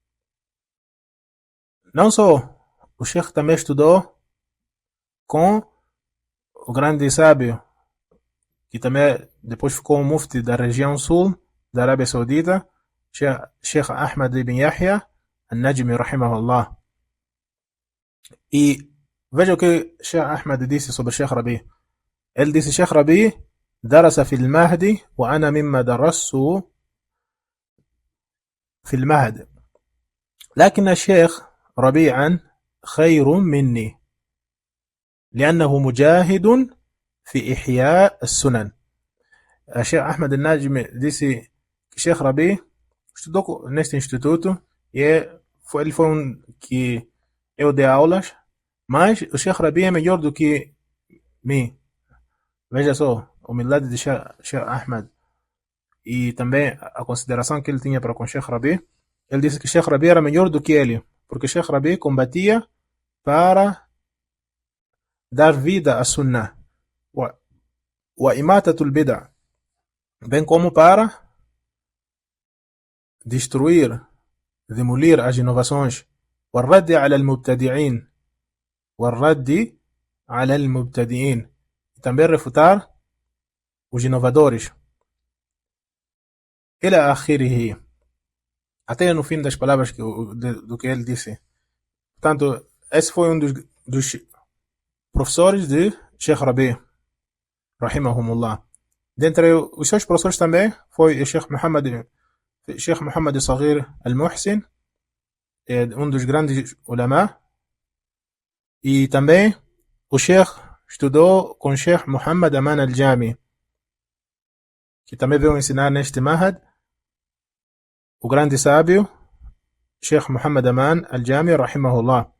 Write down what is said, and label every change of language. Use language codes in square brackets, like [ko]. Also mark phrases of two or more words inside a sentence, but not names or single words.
[pt] Não só, o Sheikh também estudou com o grande sábio, que também depois ficou um mufti da região sul da Arábia Saudita, Sheikh Ahmad ibn Yahya Al-Najmi, rahimahullah. E veja o que Sheikh Ahmad disse sobre Sheikh Rabi. Ele disse, [ar] Sheikh Rabi درس في المهد وأنا مما درسته في المهد لكن الشيخ ربيعا خير مني لأنه مجاهد في إحياء السنن. [pt] الشيخ أحمد الناجم disse que Sheikh Rabi estudou neste instituto e ele foi que eu dei aulas, mas o Sheikh Rabi é melhor do que mim. Veja só, a humildade de Sheikh Ahmad e também a consideração que ele tinha para com Sheikh Rabi. Ele disse que Sheikh Rabi era melhor do que ele, porque Sheikh Rabi combatia para dar vida à Sunnah, [ar] وإماتة البدعة, [pt] bem como para destruir, demolir as inovações, [ar] والرد على المبتدعين, والرد على المبتدئين, [pt] e também refutar os inovadores. [ar] إلى آخره, [pt] até no fim das palavras do que ele disse. Portanto, esse foi um dos professores de Sheikh Rabi, rahimahumullah. Dentre os seus professores também foi o Sheikh Muhammad Saghir Al-Muhsin, um dos grandes ulama, e também o Sheikh estudou com o Sheikh Muhammad Aman Al-Jami, que também veio ensinar neste Mahad, o grande sábio Sheikh Muhammad Aman Al-Jami, rahimahullah.